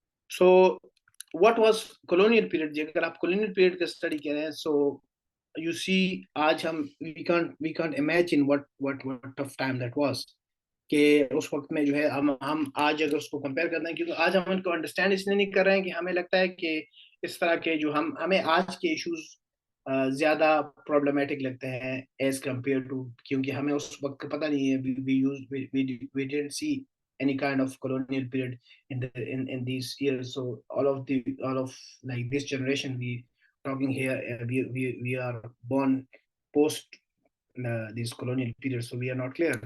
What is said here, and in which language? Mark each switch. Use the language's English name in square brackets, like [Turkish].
[English] So what was colonial period? [Urdu] اگر آپ colonial period کا اسٹڈی کریں so you see آج ہم [English] we can't imagine what tough time that was, [Urdu] کہ اس وقت میں جو ہے ہم آج اگر اس کو کمپیئر کرتے ہیں, کیونکہ آج ہم ان کو انڈرسٹینڈ اس لیے نہیں کر رہے ہیں کہ ہمیں لگتا ہے کہ اس طرح کے جو ہمیں آج کے ایشوز زیادہ پرابلمیٹک لگتے ہیں ایز کمپیئر ٹو, کیونکہ ہمیں اس وقت کا پتہ نہیں ہے, [English] we didn't see any kind of colonial period in these years. So all of like this generation we talking here, we are born post these colonial periods, so we are not clear.